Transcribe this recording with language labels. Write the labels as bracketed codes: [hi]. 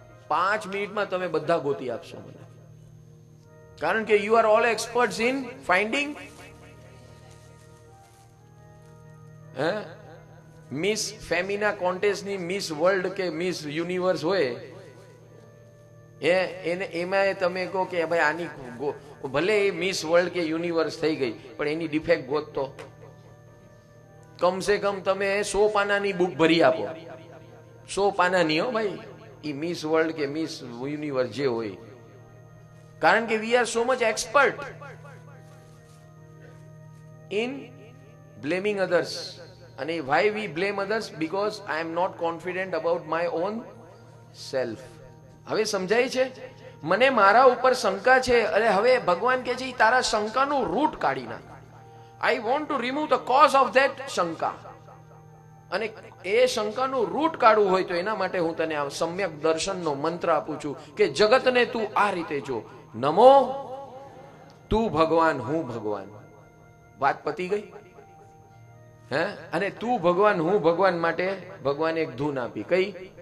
[gu] 5 મિનિટમાં તમે બધા ગોતી આપશો મને, કારણ કે [en] you are all experts in finding [gu] miss Femina કોન્ટેસ્ટની miss world કે મિસ યુનિવર્સ હોય એને એમાં તમે કહો કે ભાઈ આની ભલે એ મિસ વર્લ્ડ કે યુનિવર્સ થઈ ગઈ પણ એની ડિફેક્ટ ગોતતો કમસે કમ તમે 100 પાનાની બુક ભરી આપો. 100 પાનાની હો ભાઈ, એ મિસ વર્લ્ડ કે મિસ યુનિવર્સ જે હોય. કારણ કે [en] We are so much expert in blaming others. And why we blame others? Because I am not confident about my own self. [gu] હવે સમજાય છે? મને મારા ઉપર શંકા છે. અરે હવે ભગવાન કહે છે તારા શંકાનું રૂટ કાઢી નાખ. [en] I want to remove the cause of that શંકા. [gu] અને એ શંકાનું રૂટ કાઢવું હોય તો એના માટે હું તને આ સમ્યક દર્શનનો મંત્ર આપું છું કે જગતને તું આ રીતે જો. નમો, તું ભગવાન, હું ભગવાન. વાત પતી ગઈ. હે, અને તું ભગવાન, હું ભગવાન માટે ભગવાન એક ધૂન આપી. કઈ?